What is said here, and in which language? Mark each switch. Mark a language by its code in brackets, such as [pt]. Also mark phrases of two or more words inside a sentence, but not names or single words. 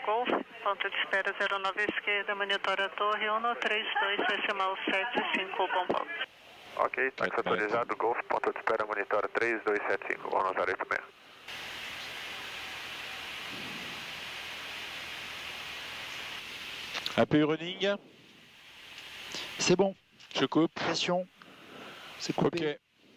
[pt] Golf, ponto de espera 09 esquerda, monitora a torre 132,75, bom volta. Ok, táxi autorizado, Golf, ponto de espera, monitora 3275, vamos usar 86. [en] APU running. [fr] C'est bon. Je coupe. Pression. C'est coupé. Ok.